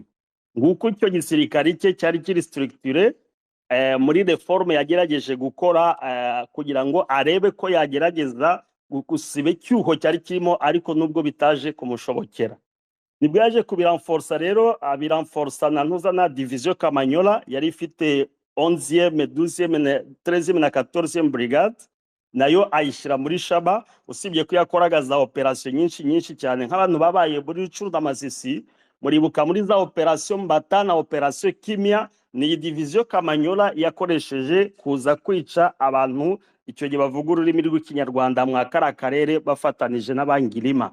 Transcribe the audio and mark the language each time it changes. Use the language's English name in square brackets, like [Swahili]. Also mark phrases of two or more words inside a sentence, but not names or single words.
[Kinyarwanda] Nguko icyo gisirikari cye cyari kiri structure muri reforme yagerageje gukora kugira ngo arebe ko yagerageza gusiba icyuho cyari kirimo, ariko nubwo bitaje kumushobokera nibwo yaje kubiranforsa rero, abiranforsa na ntuza na division Kamanyola yari ifite 11e 12e 13e na 14e brigade, nayo ayishyira muri Shaba. Usibye ko yakoraga za operation nyinshi cyane nk'abantu babaye muri Rucuru na Masisi, muribuka muri za operation Mbata na operation Kimia, ni division Kamanyola yakoresheje kuza kwica abantu icyo gihe bavuga ururimi rw'ikinyarwanda mwa kara karere bafatanije n'abangirima.